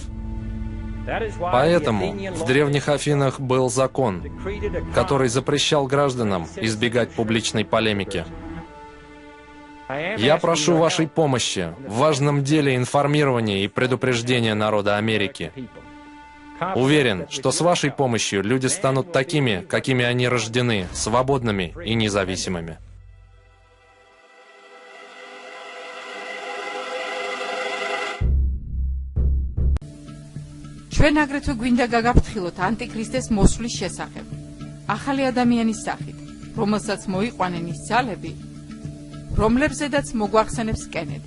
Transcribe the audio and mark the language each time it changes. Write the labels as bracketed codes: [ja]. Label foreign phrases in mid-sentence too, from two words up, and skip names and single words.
[ru] Поэтому в древних Афинах был закон, который запрещал гражданам избегать публичной полемики. Я прошу вашей помощи в важном деле информирования и предупреждения народа Америки. Уверен, что с вашей помощью люди станут такими, какими они рождены, свободными и независимыми. [ka] ჩვენ აგრეთვე გვინდა გაგაფრთხილოთ ანტიქრისტეს მოსვლის შესახებ. ახალი ადამიანის სახით, რომელსაც მოიყვანენ ის ძალები, რომლებზედაც მოგვახსენებს კენედი.